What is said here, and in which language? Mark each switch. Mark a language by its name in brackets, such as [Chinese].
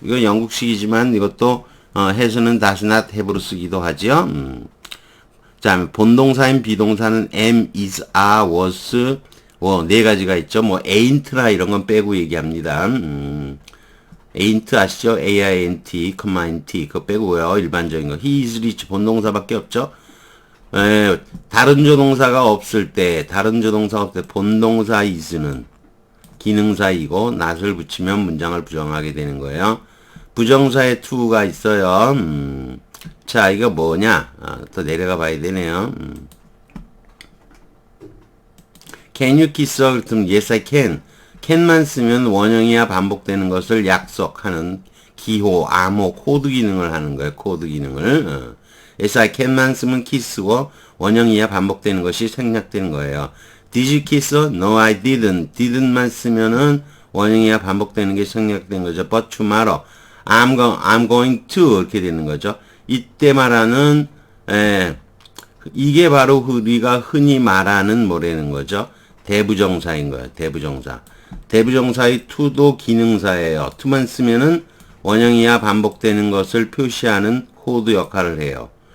[Korean] 이거 영국식이지만 이것도 has는 does not have로 쓰기도 하죠. 자, 본동사인 비동사는 am, is, are, was 네 가지가 있죠. 뭐 ain't라 이런 건 빼고 얘기합니다. ain't 아시죠? A-I-N-T, T 그거 빼고요. 일반적인 거. [English] He is rich [Korean] 본동사밖에 없죠. 다른 조동사가 없을 때 본동사 is는 기능사이고 not을 붙이면 문장을 부정하게 되는 거예요. 부정사에 to가 있어요. 자, 이거 뭐냐? 또 내려가 봐야 되네요. [English] Can you kiss her? [Korean] 그렇다면 [English] yes I can. [Korean] can만 쓰면 원형이야 반복되는 것을 약속하는 기호, 암호, 코드 기능을 하는 거예요. 코드 기능을. [English] yes I can [Korean] 만 쓰면 kiss고 원형이야 반복되는 것이 생략되는 거예요. [English] Did you kiss her? No I didn't. [Korean] didn't만 쓰면은 원형이야 반복되는 게 생략된 거죠. [English] But tomorrow I'm going to [Korean] 이렇게 되는 거죠. 이때 말하는 이게 바로 우리가 흔히 말하는 뭐라는 거죠. 대부정사인 거예요. 대부정사. 대부정사의 to도 기능사예요. to만 쓰면은 원형이야 반복되는 것을 표시하는 코드 역할을 해요.